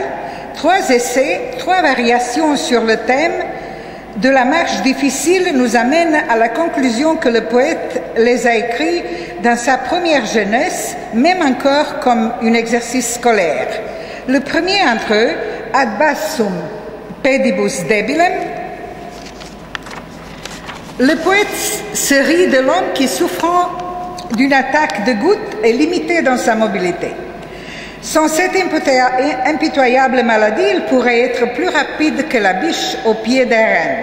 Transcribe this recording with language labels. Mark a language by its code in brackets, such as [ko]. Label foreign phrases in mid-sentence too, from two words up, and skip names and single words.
[fr] Trois essais, trois variations sur le thème de la marche difficile nous amènent à la conclusion que le poète les a écrits dans sa première jeunesse, même encore comme un exercice scolaire. Le premier entre eux, Ad bassum pedibus debilem. Le poète se rit de l'homme qui, souffrant d'une attaque de goutte, est limité dans sa mobilité. Sans cette impitoyable maladie, il pourrait être plus rapide que la biche au pied d'un renne.